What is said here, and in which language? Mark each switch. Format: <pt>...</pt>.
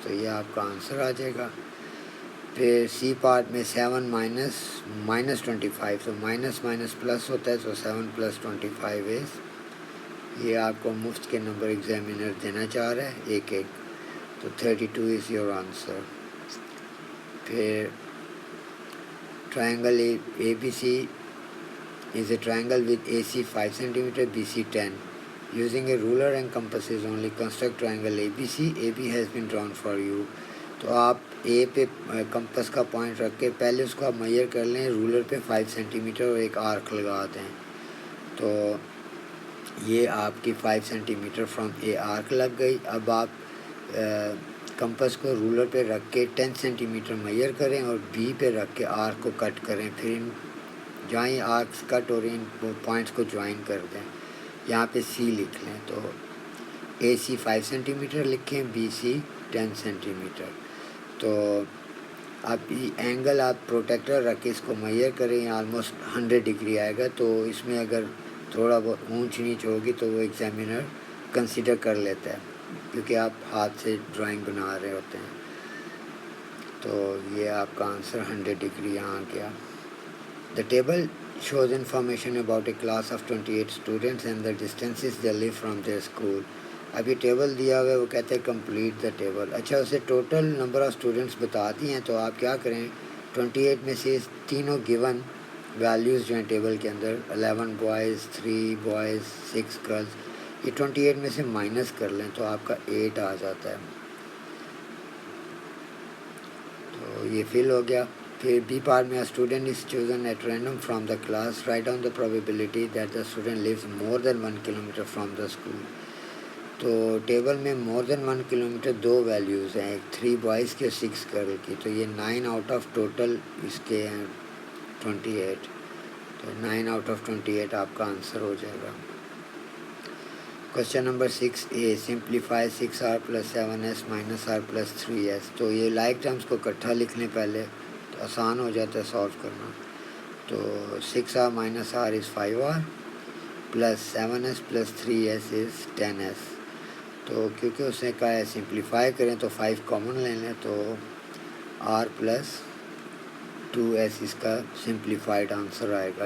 <ur>تو یہ آپ کا آنسر آ جائے گا. پھر سی پارٹ میں 7 -25. تو مائنس مائنس پلس ہوتا ہے, تو 7 + 25 is. یہ آپ کو مفت کے نمبر ایگزامینر دینا چاہ رہا ہے ایک ایک.</ur> <en>تو 32 is your answer. پھر triangle A B C is a triangle with AC 5 cm, BC 10. Using a ruler and compasses only, construct triangle ABC. AB has been drawn for you.</en> <ur>تو آپ اے پہ کمپس کا پوائنٹ رکھ کے پہلے اس کو آپ میئر کر لیں رولر پہ 5 سینٹی میٹر اور ایک آرک لگا دیں. تو یہ آپ کی 5 centi metre from a arc لگ گئی. اب آپ کمپس کو رولر پہ رکھ کے 10 سینٹی میٹر میئر کریں اور بی پہ رکھ کے آرک کو کٹ کریں. پھر جہاں یہ آرکس کٹ ہو رہی ہیں پوائنٹس کو جوائن کر دیں. یہاں پہ سی لکھ لیں. تو اے سی 5 سینٹی میٹر لکھیں, بی سی 10 سینٹی میٹر. تو اب اینگل آپ پروٹیکٹر رکھ کے اس کو میئر کریں, آلموسٹ 100 ڈگری آئے گا. تو اس میں اگر تھوڑا بہت اونچ نیچ ہوگی تو وہ ایگزامینر کنسیڈر کر لیتا ہے کیونکہ آپ ہاتھ سے ڈرائنگ بنا رہے ہوتے ہیں. تو یہ آپ کا آنسر 100 ڈگری یہاں گیا.</ur> <en>The table shows information about a class of 28 students and the distances they live from their school.</en> <ur>ابھی ٹیبل دیا ہوا ہے, وہ کہتے ہیں</ur> <en>Complete the table.</en> <ur>اچھا, اسے ٹوٹل نمبر آف اسٹوڈنٹس بتا دی ہیں. تو آپ کیا کریں 28 میں سے تینوں گیون ویلیوز جو ہیں ٹیبل کے اندر 11 بوائز 3 بوائز 6 گرلز, یہ 28 میں سے مائنس کر لیں تو آپ کا 8 آ جاتا ہے. تو یہ فل ہو گیا. پھر بی پارٹ میں</ur> <en>Student is chosen at random from the class. Write down the probability that the student lives more than 1 kilometre from the school.</en> <ur>تو ٹیبل میں مور دین 1 کلومیٹر 2 ویلیوز ہیں, ایک 3 بوائز کی اور 6 گرل کی. تو یہ 9 آؤٹ آف ٹوٹل اس کے ہیں 28. تو 9 آؤٹ آف 28 آپ کا آنسر ہو جائے گا.</ur> <en>Question number 6A simplify 6R + 7S - R + 3S.</en> <ur>تو یہ لائک ٹرمز کو اکٹھا لکھ لیں پہلے تو آسان ہو جاتا ہے سالو کرنا. تو 6R - R is 5R + 7S + 3S is 10S. تو کیونکہ اس نے کہا ہے سمپلیفائی کریں تو 5 کامن لے لیں تو R + 2S اس کا سمپلیفائڈ آنسر آئے گا.</ur>